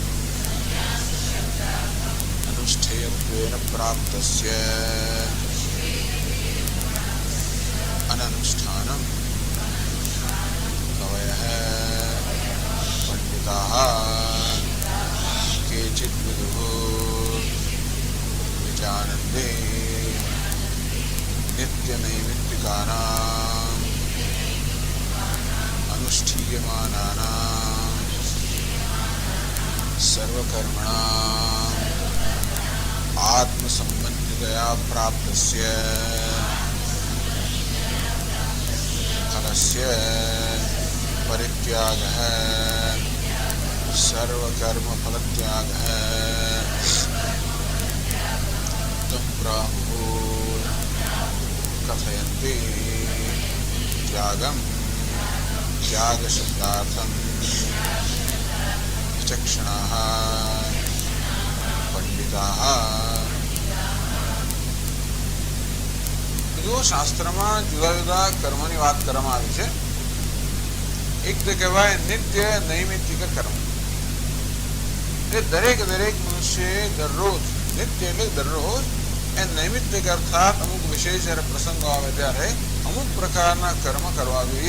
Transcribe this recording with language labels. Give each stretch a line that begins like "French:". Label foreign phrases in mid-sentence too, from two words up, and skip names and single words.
Sanskrit: अनुष्ठेयत्वेन प्राप्तस्य अननुष्ठानम् कवयः पण्डिताः केचिद् विदुः विजानन्ते नित्यनैमित्तिकानां अनुष्ठीयमानानां सर्वकर्मणां आत्मसम्बन्धितया प्राप्तस्य फलस्य परित्यागः सर्वकर्मफलत्यागः तं प्राहुः कथयन्ति त्यागम् त्याग शब्दार्थम विचक्षणाः पंडिताः.
Gujarati: જો શાસ્ત્રમાં જુદા જુદા કર્મની વાત કરવામાં આવી છે. એક તો કહેવાય નિત્ય નૈમિત્તિક કર્મ. એ દરેક મનુષ્ય દરરોજ, નિત્ય એટલે દરરોજ, એ નૈમિત્તિક અર્થાત અમુક વિશેષ જ્યારે પ્રસંગો આવે ત્યારે અમુક પ્રકારના કર્મ કરવા જોઈએ.